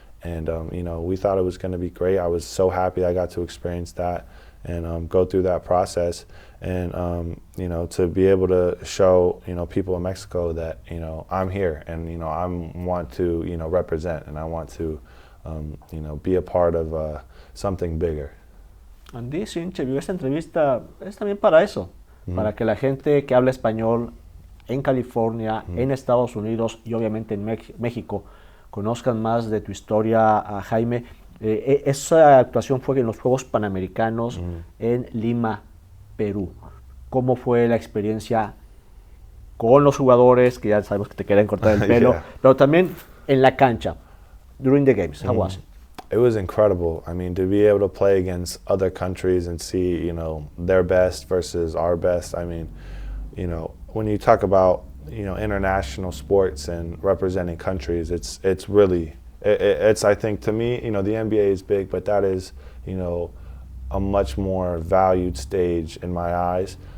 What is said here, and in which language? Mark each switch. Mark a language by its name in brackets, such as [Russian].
[English] And we thought it was going to be great. I was so happy I got to experience that and go through that process, and to be able to show people in Mexico that I'm here and I want to represent, and I want to be a part of something bigger. And this interview, [Spanish] esta entrevista es también para eso, para que la gente que habla español en California, en Estados Unidos y obviamente en México conozcan más de tu historia, Jaime. Esa actuación fue en los Juegos Panamericanos en Lima, Perú. ¿Cómo fue la experiencia con los jugadores, que ya sabemos que te querían cortar el pelo, pero también en la cancha, [English] during the games? How was it? It was incredible. I mean, to be able to play against other countries and see, their best versus our best. I mean, when you talk about international sports and representing countries, it's really, I think to me, the NBA is big, but that is, a much more valued stage in my eyes.